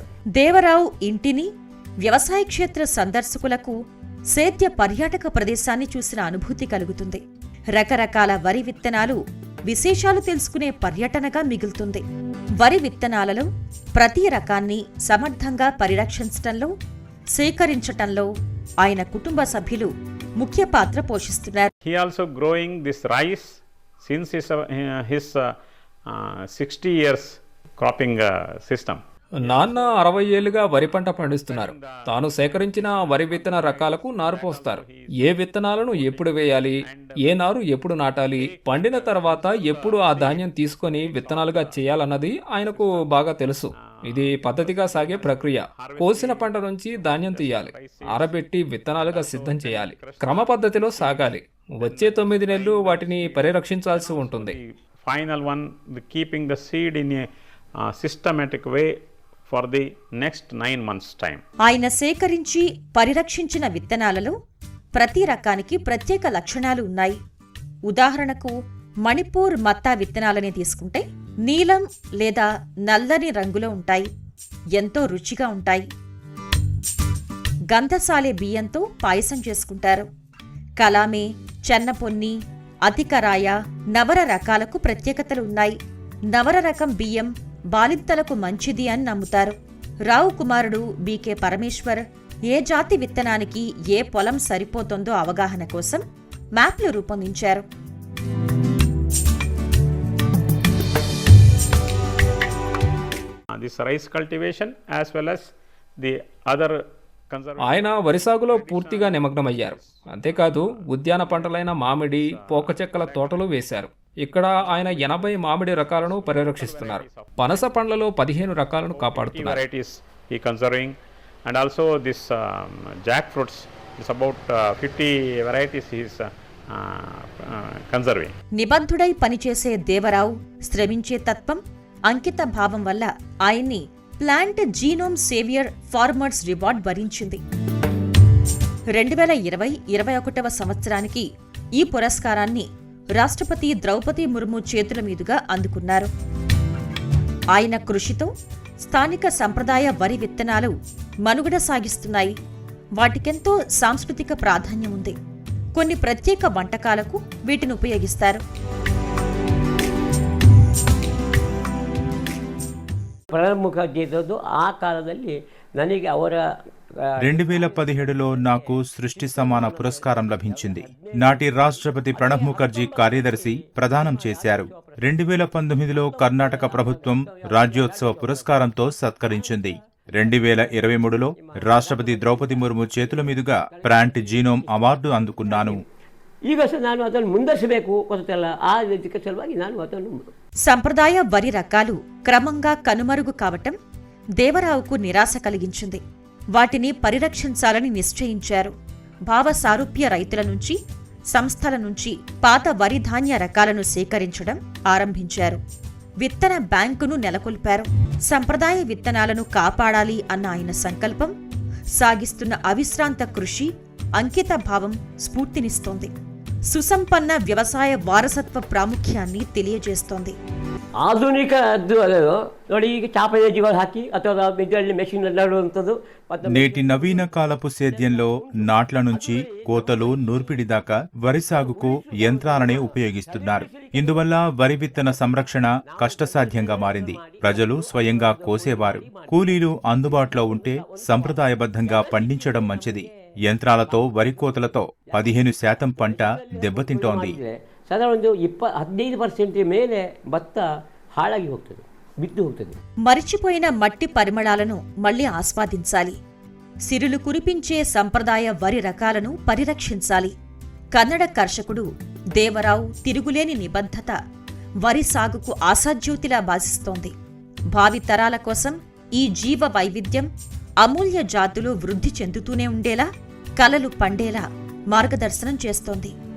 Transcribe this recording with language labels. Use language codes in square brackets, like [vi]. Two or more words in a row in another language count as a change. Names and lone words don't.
[te] దేవరావు ఇంటిని, వ్యవసాయ క్షేత్ర సందర్శకులకు సేద్య పర్యాటక ప్రదేశాన్ని చూసిన అనుభూతి కలుగుతుంది. రకరకాల వరి విత్తనాలు, విశేషాలు తెలుసుకునే పర్యటనగా మిగులుతుంది. వరి విత్తనాలలో ప్రతి రకాన్ని సమర్థంగా పరిరక్షించటంలో, సేకరించటంలో ఆయన కుటుంబ సభ్యులు ముఖ్య పాత్ర పోషిస్తున్నారు. [en] He also growing this rice since his 60 years cropping system. [te] నాన్న 60 ఏళ్లుగా వరి పంట పండిస్తున్నారు. తాను సేకరించిన వరి విత్తన రకాలకు నారు పోస్తారు. ఏ విత్తనాలను ఎప్పుడు వేయాలి, ఏ నారు ఎప్పుడు నాటాలి, పండిన తర్వాత ఎప్పుడు ఆ ధాన్యం తీసుకొని విత్తనాలుగా చేయాలన్నది ఆయనకు బాగా తెలుసు. ఇది పద్ధతిగా సాగే ప్రక్రియ. కోసిన పంట నుంచి ధాన్యం తీయాలి, ఆరబెట్టి విత్తనాలుగా సిద్ధం చేయాలి. క్రమ పద్ధతిలో సాగాలి. వచ్చే 9 నెలలు వాటిని పరిరక్షించాల్సి ఉంటుంది. [en] Final one, keeping the seed in a systematic way for the next 9 months time. [te] ఆయన సేకరించి పరిరక్షించిన విత్తనాలలో ప్రతి రకానికి ప్రత్యేక లక్షణాలు ఉన్నాయి. ఉదాహరణకు మణిపూర్ మత్తా విత్తనాలనే తీసుకుంటే నీలం లేదా నల్లని రంగులో ఉంటాయి. ఎంతో రుచిగా ఉంటాయి. గంధసాలే బియ్యంతో పాయసం చేసుకుంటారు. కలామే, చెన్నపొన్ని, అధికరాయ, నవర రకాలకు ప్రత్యేకతలు ఉన్నాయి. నవర రకం బియ్యం బాలింతలకు మంచిది అని నమ్ముతారు. రావు కుమారుడు బీకే పరమేశ్వర్ ఏ జాతి విత్తనానికి ఏ పొలం సరిపోతుందో అవగాహన కోసం మ్యాప్లు రూపొందించారు. [en] This rice cultivation as well as the other [te] ఆయన వరి సాగులో పూర్తిగా నిమగ్నమయ్యారు. అంతేకాదు ఉద్యాన పంటలైన మామిడి, పోకచెక్కల తోటలు వేశారు. ఇక్కడ ఆయన 80 మామిడి రకాలను పరిరక్షిస్తున్నారు. పనస పండ్లలో 15 రకాలను కాపాడుతున్నారు. [en] and also this jackfruits is about 50 varieties he is conserving. [te] నిబద్ధుడై పనిచేసే దేవరావు శ్రమించే తత్వం, అంకిత భావం వల్ల ఆయన్ని ప్లాంట్ జీనోమ్ సేవియర్ ఫార్మర్స్ రివార్డ్ వరించింది. 2020-21 సంవత్సరానికి ఈ పురస్కారాన్ని రాష్ట్రపతి ద్రౌపది ముర్ము చేతుల మీదుగా అందుకున్నారు. ఆయన కృషితో స్థానిక సంప్రదాయ వరి విత్తనాలు మనుగడ సాగిస్తున్నాయి. వాటికెంతో సాంస్కృతిక ప్రాధాన్యం ఉంది. కొన్ని ప్రత్యేక వంటకాలకు వీటిని ఉపయోగిస్తారు. [kn] ಪ್ರಣಬ್ ಮುಖರ್ಜಿ ಇದ್ದದ್ದು ಆ ಕಾಲದಲ್ಲಿ ನನಗೆ ಅವರ [te] 2017లో నాకు సృష్టి సమాన పురస్కారం లభించింది. నాటి రాష్ట్రపతి ప్రణబ్ ముఖర్జీ కార్యదర్శి ప్రదానం చేశారు. 2019లో కర్ణాటక ప్రభుత్వం రాజ్యోత్సవ పురస్కారంతో సత్కరించింది. 2023లో రాష్ట్రపతి ద్రౌపది ముర్ము చేతుల మీదుగా ప్లాంట్ జీనోమ్ అవార్డు అందుకున్నాను. [kn] ಈಗ ಸಹ ನಾನು ಅದನ್ನು ಮುಂದರಿಸಬೇಕು ಗೊತ್ತಲ್ಲ, ಆ ಇದಕ್ಕೆ ಸಲುವಾಗಿ ನಾನು ಅದನ್ನು. [te] సంప్రదాయ వరి రకాలు క్రమంగా కనుమరుగు కావటం దేవరావుకు నిరాశ కలిగించింది. వాటిని పరిరక్షించాలని నిశ్చయించారు. భావ సారూప్య రైతుల నుంచి, సంస్థల నుంచి పాత వరి ధాన్య రకాలను సేకరించడం ఆరంభించారు. విత్తన బ్యాంకును నెలకొల్పారు. సంప్రదాయ విత్తనాలను కాపాడాలి అన్న ఆయన సంకల్పం, సాగిస్తున్న అవిశ్రాంత కృషి, అంకిత భావం స్ఫూర్తినిస్తోంది. సుసంపన్న వ్యవసాయ వారసత్వ ప్రాముఖ్యాన్ని తెలియజేస్తోంది. [kn] ಆಧುನಿಕದ್ದು ಅದೇದೋ ನೋಡಿ, ಈಗ ಚಾಪೇಜಿಗಳು ಹಾಕಿ ಅಥವಾ ಮೆಜಲ್ಲಿ ಮೆಷಿನ್ ನಡುವಂಥದ್ದು. [te] నేటి నవీన కాలపు సేద్యంలో నాట్ల నుంచి కోతలు, నూర్పిడి దాకా వరి సాగుకు యంత్రాలనే ఉపయోగిస్తున్నారు. ఇందువల్ల వరి విత్తన సంరక్షణ కష్టసాధ్యంగా మారింది. ప్రజలు స్వయంగా కోసేవారు. కూలీలు అందుబాటులో ఉంటే సంప్రదాయబద్ధంగా పండించడం మంచిది. యంత్రాలతో వరి కోతలతో 15% పంట దెబ్బతింటోంది. [kn] సాధారణ 15% ಮೇಲೆ ಭತ್ತ ಹಾಳಾಗಿ ಹೋಗ್ತದೆ, ಬಿದ್ದು ಹೋಗ್ತದೆ. [te] మరిచిపోయిన మట్టి పరిమళాలను మళ్లీ ఆస్వాదించాలి. సిరులు కురిపించే సంప్రదాయ వరి రకాలను పరిరక్షించాలి. కన్నడ కర్షకుడు దేవరావు తిరుగులేని నిబద్ధత వరి సాగుకు ఆశాజ్యోతిలా భాసిస్తోంది. భావి తరాల కోసం ఈ జీవ వైవిధ్యం, అమూల్య జాతులు వృద్ధి చెందుతూనే ఉండేలా, కలలు పండేలా మార్గదర్శనం చేస్తోంది.